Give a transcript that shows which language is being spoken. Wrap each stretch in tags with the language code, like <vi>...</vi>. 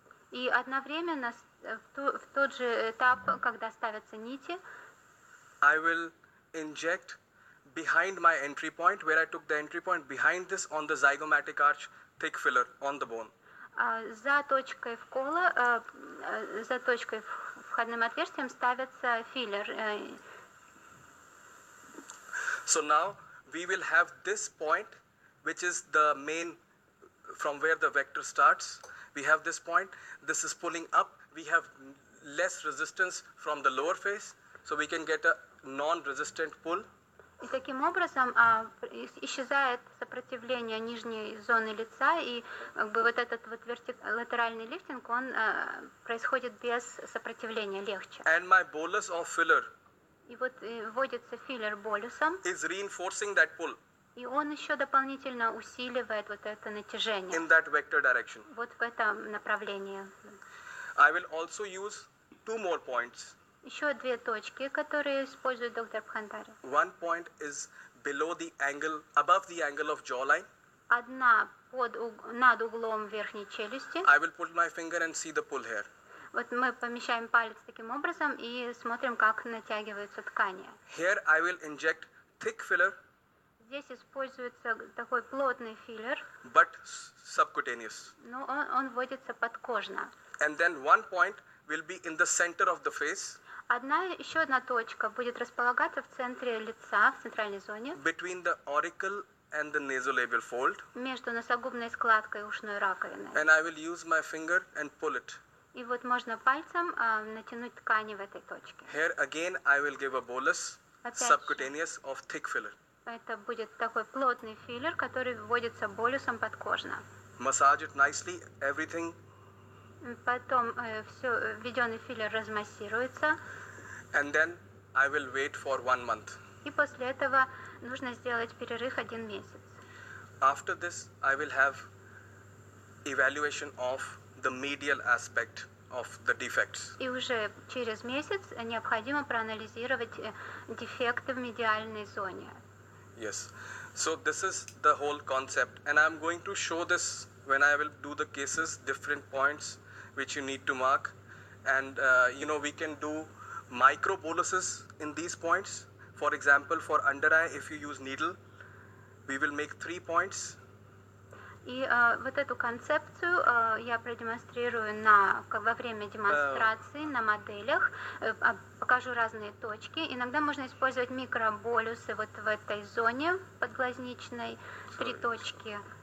<ru>И одновременно в тот же этап, когда ставятся нити,</ru> <en>I will inject behind my entry point, where I took the entry point, behind this on the zygomatic arch, thick filler on the bone.</en> <ru>за точкой вкола, за точкой входным отверстием ставится филлер.</ru> <en>So now we will have this point, which is the main, from where the vector starts. We have this point. This is pulling up. We have less resistance from the lower face, so we can get a non-resistant pull.</en> <ru>И таким образом исчезает сопротивление нижней зоны лица, и как бы вот этот вот латеральный лифтинг, он происходит без сопротивления, легче.</ru> <en>And my bolus of filler</en> <ru>И вот вводится филлер болюсом,</ru> <en>is reinforcing that pull</en> <ru>и он еще дополнительно усиливает вот это натяжение.</ru> <en>in that vector direction.</en> <ru>Вот в этом направлении.</ru> <en>I will also use 2 more points.</en> <ru>Еще две точки, которые использует доктор Бхандари.</ru> <en>One point is below the angle, above the angle of jawline.</en> <ru>Одна над углом верхней челюсти.</ru> <en>I will put my finger and see the pull here.</en> <ru>Вот мы помещаем палец таким образом и смотрим, как натягиваются ткани.</ru> <en>Here I will inject thick filler,</en> <ru>Здесь используется такой плотный филлер,</ru> <en>but subcutaneous.</en> <ru>но он вводится подкожно.</ru> <en>And then one point will be in the center of the face,</en> <ru>Еще одна точка будет располагаться в центре лица, в центральной зоне,</ru> <en>between the auricle and the nasolabial fold.</en> <ru>между носогубной складкой и ушной раковиной.</ru> <en>And I will use my finger and pull it.</en> <ru>И вот можно пальцем натянуть ткани в этой точке.</ru> <en>Here again I will give a bolus, subcutaneous of thick filler.</en> <ru>Это будет такой плотный филлер, который вводится болюсом подкожно.</ru> <en>Massage it nicely, everything.</en> <ru>Потом все, введенный филлер размассируется.</ru> <en>And then I will wait for 1 month.</en> <ru>И после этого нужно сделать перерыв 1 месяц.</ru> <en>After this, I will have evaluation of the medial aspect of the defects.</en> <ru>И уже через месяц необходимо проанализировать дефекты в медиальной зоне.</ru> <en>Yes. So this is the whole concept, and I'm going to show this when I will do the cases, different points which you need to mark. And we can do micro boluses in these points. For example, for under eye, if you use needle, we will make 3 points.</en> <ru>И вот эту концепцию я продемонстрирую во время демонстрации на моделях, покажу разные точки. Иногда можно использовать микроболюсы вот в этой зоне подглазничной, 3 точки.</ru>